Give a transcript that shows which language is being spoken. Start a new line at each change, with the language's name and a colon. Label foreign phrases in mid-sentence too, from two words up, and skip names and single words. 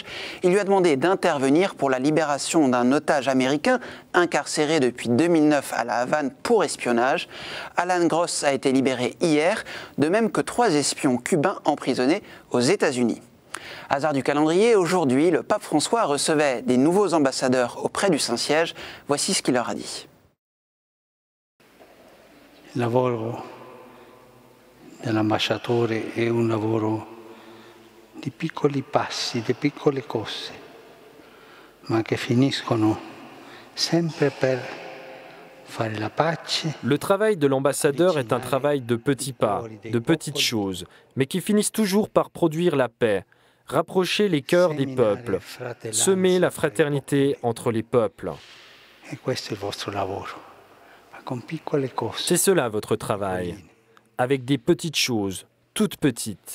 French: Il lui a demandé d'intervenir pour la libération d'un otage américain incarcéré depuis 2009 à La Havane pour espionnage. Alan Gross a été libéré hier, de même que 3 espions cubains emprisonnés aux États-Unis. Hasard du calendrier, aujourd'hui, le pape François recevait des nouveaux ambassadeurs auprès du Saint-Siège. Voici ce qu'il leur a dit.
Italian: Il lavoro dell'ambasciatore è un lavoro di piccoli passi, di piccole cose, ma che finiscono sempre per fare la pace.
French: Le travail de l'ambassadeur est un travail de petits pas, de petites choses, mais qui finissent toujours par produire la paix. Rapprocher les cœurs des peuples, semer la fraternité entre les peuples. C'est cela votre travail, avec des petites choses, toutes petites.